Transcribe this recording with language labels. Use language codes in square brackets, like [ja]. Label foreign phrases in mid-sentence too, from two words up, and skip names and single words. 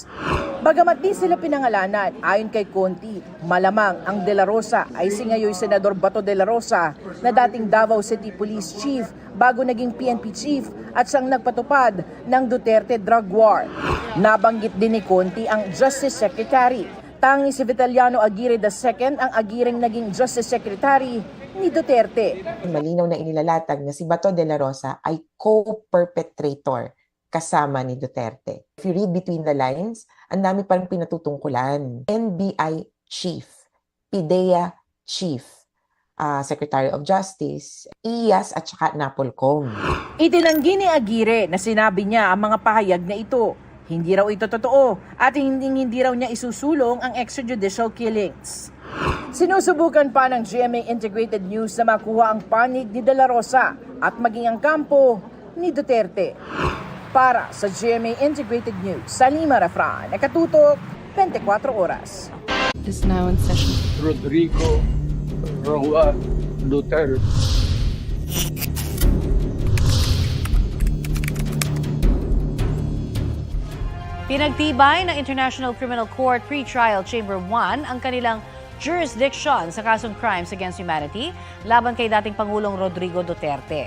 [tl] Bagamat di sila pinangalanan, ayon kay Conti, malamang ang De La Rosa ay si ngayon Senador Bato De La Rosa na dating Davao City Police Chief bago naging PNP Chief at siyang nagpatupad ng Duterte Drug War. Nabanggit din ni Conti ang Justice Secretary. Tanging si Vitaliano Aguirre II ang agiring naging Justice Secretary ni Duterte. Malinaw na inilalatag na si Bato de la Rosa ay co-perpetrator kasama ni Duterte. [en] If you read between the lines, [tl] ang dami parang pinatutungkulan. [en] NBI Chief, PDEA Chief, Secretary of Justice, IAS [tl] at saka [en] Napolcom. [tl] Itinanggi ni Aguirre na sinabi niya ang mga pahayag na ito. Hindi raw ito totoo at hindi raw niya isusulong ang [en] extrajudicial killings. [tl] Sinusubukan pa ng GMA Integrated News na makuha ang panig ni De La Rosa at maging ang kampo ni Duterte. Para sa GMA Integrated News, Salima Refran, nakatutok 24 oras. [en] Is now in session. Rodrigo Duterte. [tl] Pinagtibay ng International Criminal Court Pre-Trial Chamber 1 ang kanilang jurisdiction sa kasong [en] crimes against humanity [tl] laban kay dating Pangulong Rodrigo Duterte.